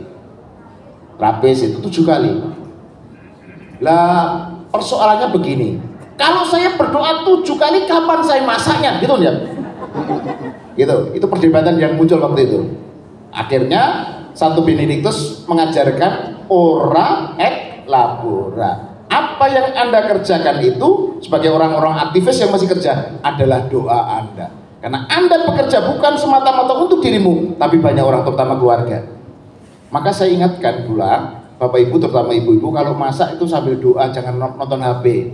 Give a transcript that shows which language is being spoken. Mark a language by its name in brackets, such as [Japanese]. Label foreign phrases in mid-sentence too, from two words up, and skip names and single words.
[Indonesian] Trapez itu 7 kali. Lah persoalannya begini. Kalau saya berdoa 7 kali, kapan saya masaknya? Gitu ya? Gitu. Itu perdebatan yang muncul waktu itu. Akhirnya Santo Benediktus mengajarkan [Latin] ora et labora. [Indonesian] Apa yang Anda kerjakan itu sebagai orang-orang aktivis yang masih kerja adalah doa Anda. Karena Anda bekerja bukan semata-mata untuk dirimu, tapi banyak orang, terutama keluarga. Maka saya ingatkan pula Bapak Ibu, terutama ibu-ibu, kalau masak itu sambil doa, jangan nonton HP.